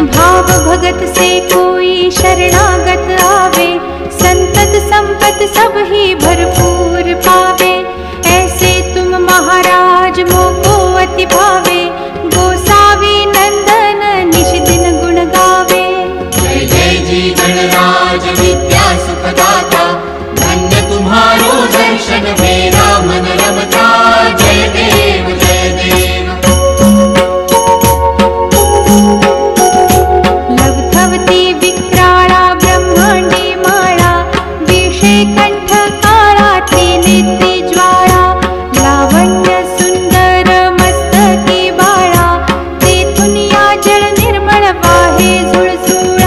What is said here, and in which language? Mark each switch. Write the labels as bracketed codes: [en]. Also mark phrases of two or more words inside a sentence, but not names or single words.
[hi] भाव भगत से कोई शरणागत आवे, संतत संपत सब ही भरपूर पावे, ऐसे तुम महाराज मोको अति भावे, गोसावी नंदन निश दिन गुण गावे। जय जी गणराज विद्या सुखदाता, धन्य तुम्हारो दर्शन मेरा मन रमता। [mr] जय देव जय देव। लब्धवती विक्राळा ब्रह्मांडी माळा, विषे कंठ काळा त्रिनेत्री ज्वाळा, लावण्य सुंदर मस्तकी बाळा, तेथून या जल निर्मळ वाहे झुळझुळा।